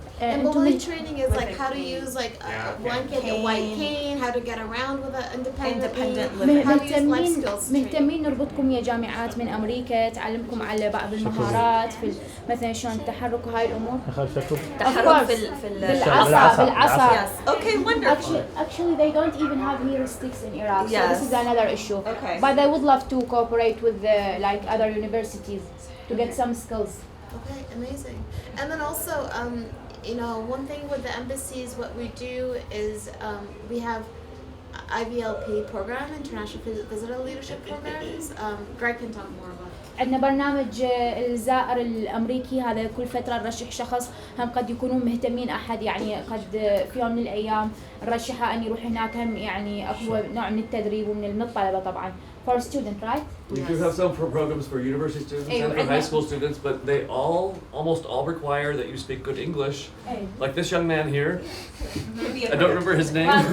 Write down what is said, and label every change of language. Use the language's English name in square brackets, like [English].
[English] And mobility training is like how to use like a blanket, a white cane, how to get around with it independent living. how to use life skills training. [Arabic] مهتمين نربطكم يا جامعات من امريكا تعلمكم على بعض المهارات في مثلا شلون التحرك وهاي الامور. تحرك في بالعصا. [English] Yes. Okay, wonderful. Actually, they don't even have heuristics in Iraq, so Yes. this is another issue. Okay. But they would love to cooperate with like other universities to get some skills. Okay, amazing. And then also, you know, one thing with the embassies, what we do is we have IVLP program, International Visitor Leadership Programs. Greg can talk more about it. [Arabic] عندنا برنامج الزائر الامريكي، هذا كل فتره نرشح شخص، هم قد يكونون مهتمين احد يعني قد في يوم من الايام نرشحه ان يروح هناك، هم يعني اكو نوع من التدريب ومن الطلبه طبعا. [English] For a student, right? We do have some programs for university students and for high school students, but they almost all require that you speak good English. Like this young man here, I don't remember his name.